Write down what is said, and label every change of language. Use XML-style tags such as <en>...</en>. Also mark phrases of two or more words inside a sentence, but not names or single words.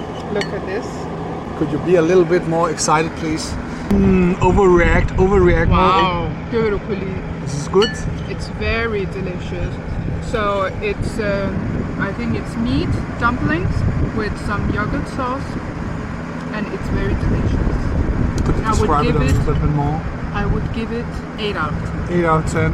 <en>Look at this. Could you be a little bit more excited, please? Overreact.</en> <da>Wow, det vil du kunne lide.</da> <en>This is good. It's very delicious. So it's, I think it's meat dumplings with some yogurt sauce, and it's very delicious. Could you I would describe it give a it- little bit more? I would give it 8 out of 10. 8 out of 10.</en>